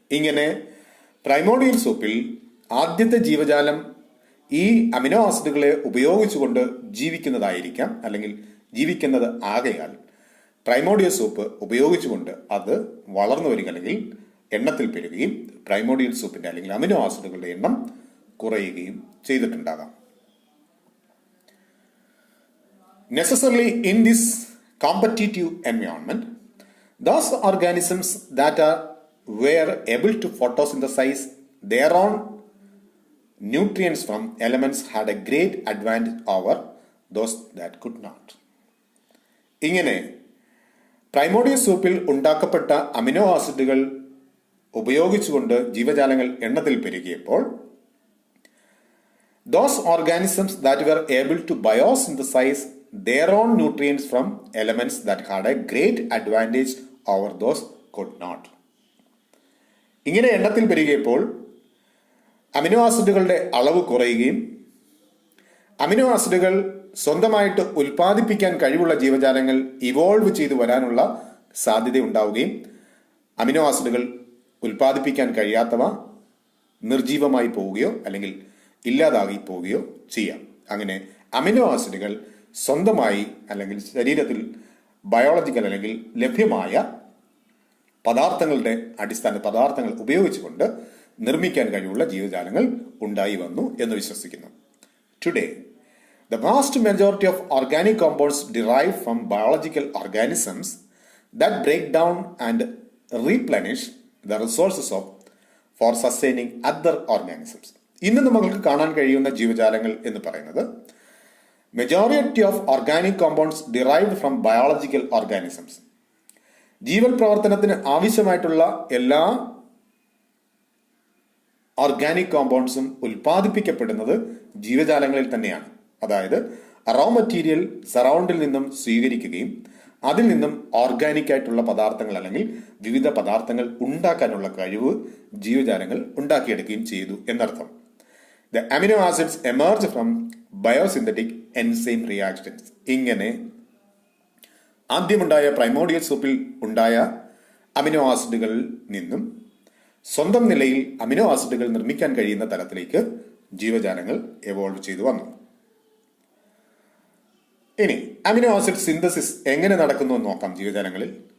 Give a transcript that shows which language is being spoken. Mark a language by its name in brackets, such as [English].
[Malayalam] ഇങ്ങനെ പ്രൈമോഡിയൽ സൂപ്പിൽ ആദ്യത്തെ ജീവജാലം ഈ അമിനോ ആസിഡുകളെ ഉപയോഗിച്ചുകൊണ്ട് ജീവിക്കുന്നതായിരിക്കാം അല്ലെങ്കിൽ ജീവിക്കുന്നത് ആകയാൽ പ്രൈമോഡിയൽ സൂപ്പ് ഉപയോഗിച്ചുകൊണ്ട് അത് വളർന്നു വരിക അല്ലെങ്കിൽ എണ്ണത്തിൽ പെരുകയും പ്രൈമോഡിയൽ സൂപ്പിന്റെ അല്ലെങ്കിൽ അമിനോ ആസിഡുകളുടെ എണ്ണം കുറയുകയും ചെയ്തിട്ടുണ്ടാകാം. [English] Necessarily in this competitive environment, those organisms that were able to photosynthesize their own nutrients from elements had a great advantage over those that could not. [Malayalam] ഇങ്ങനെ പ്രൈമോഡിയൽ സൂപ്പിൽ ഉണ്ടാക്കപ്പെട്ട അമിനോ ആസിഡുകൾ ഉപയോഗിച്ചുകൊണ്ട് ജീവജാലങ്ങൾ എണ്ണത്തിൽ പെരുകിയപ്പോൾ [English] those organisms that were able to biosynthesize their own nutrients from elements that had a great advantage over those could not. [Malayalam] ഇങ്ങനെ എണ്ണത്തിൽ പെരുകിയപ്പോൾ amino ആസിഡുകളുടെ അളവ് കുറയുകയും amino ആസിഡുകൾ സ്വന്തമായിട്ട് ഉൽപ്പാദിപ്പിക്കാൻ കഴിവുള്ള ജീവജാലങ്ങൾ ഇവോൾവ് ചെയ്തു വരാനുള്ള സാധ്യത ഉണ്ടാവുകയും അമിനോ ആസിഡുകൾ ഉൽപ്പാദിപ്പിക്കാൻ കഴിയാത്തവ നിർജീവമായി പോവുകയോ അല്ലെങ്കിൽ ഇല്ലാതായി പോവുകയോ ചെയ്യാം. അങ്ങനെ അമിനോ ആസിഡുകൾ സ്വന്തമായി അല്ലെങ്കിൽ ശരീരത്തിൽ ബയോളജിക്കൽ അല്ലെങ്കിൽ ലഭ്യമായ പദാർത്ഥങ്ങൾ ഉപയോഗിച്ചുകൊണ്ട് നിർമ്മിക്കാൻ കഴിവുള്ള ജീവജാലങ്ങൾ ഉണ്ടായി വന്നു എന്ന് വിശ്വസിക്കുന്നു. [English] Today the vast majority of organic compounds derived from biological organisms that break down and replenish the resources for sustaining other organisms. [Malayalam] ഇന്ന് നമുക്ക് കാണാൻ കഴിയുന്ന ജീവജാലങ്ങൾ എന്ന് പറയുന്നത് [English] Majority of organic compounds derived from biological organisms. [Malayalam] ജീവൽ പ്രവർത്തനത്തിന് ആവശ്യമായിട്ടുള്ള എല്ലാ ഓർഗാനിക് കോമ്പൗണ്ട്സും ഉൽപ്പാദിപ്പിക്കപ്പെടുന്നത് ജീവജാലങ്ങളിൽ തന്നെയാണ്. അതായത് റോ മെറ്റീരിയൽ സറൗണ്ടിൽ നിന്നും സ്വീകരിക്കുകയും അതിൽ നിന്നും ഓർഗാനിക് ആയിട്ടുള്ള പദാർത്ഥങ്ങൾ അല്ലെങ്കിൽ വിവിധ പദാർത്ഥങ്ങൾ ഉണ്ടാക്കാനുള്ള കഴിവ് ജീവജാലങ്ങൾ ഉണ്ടാക്കിയെടുക്കുകയും ചെയ്തു എന്നർത്ഥം. [English] The amino acids emerge from biosynthetic enzyme reactions. [Malayalam] ഇങ്ങനെ ആദ്യമുണ്ടായ പ്രൈമോഡിയൽ സൂപ്പിൽ ഉണ്ടായ അമിനോ ആസിഡുകളിൽ നിന്നും സ്വന്തം നിലയിൽ അമിനോ ആസിഡുകൾ നിർമ്മിക്കാൻ കഴിയുന്ന തലത്തിലേക്ക് ജീവജാലങ്ങൾ എവോൾവ് ചെയ്തു വന്നു. ഇനി അമിനോ ആസിഡ് സിന്തസിസ് എങ്ങനെ നടക്കുന്നു എന്ന് നോക്കാം ജീവജാലങ്ങളിൽ.